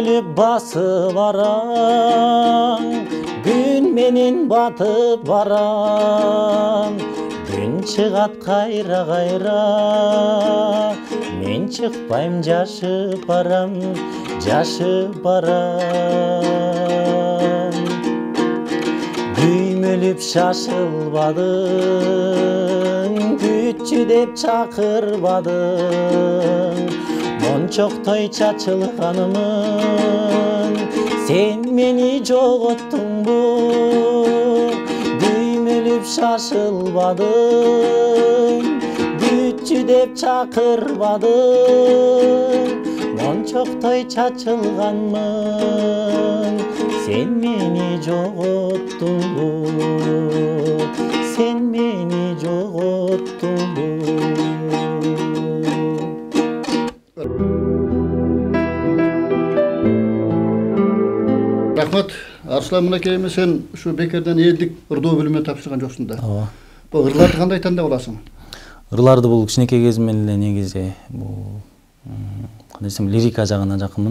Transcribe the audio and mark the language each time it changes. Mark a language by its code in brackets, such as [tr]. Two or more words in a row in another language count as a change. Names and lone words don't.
[ky] басып барам, күн менен батып барам, күн чыгат кайра кайра, мен чыкпайм жашып барам, жашып барам. Күймөлүп шашылбадың, күтчү деп чакырбадың, мончоктой чачылганымын, сен мени жоготтуңбу. Күймөлүп шашылбадың, күтчү деп чакырбадың, мончоктой чачылганмын, сен мени жоготтуңбу, сен мени жоготтуңбу. Рахмат. Арслан мынакейме, сен ушу бекерден элдик ырдоо бөлүмүнө тапшырган жоксуң да. Ооба. Бул ырларды кандай тандап аласың? Ырларды бул кичинекей кезимден эле негизи бул кандай десем лирика жагына жакынмын.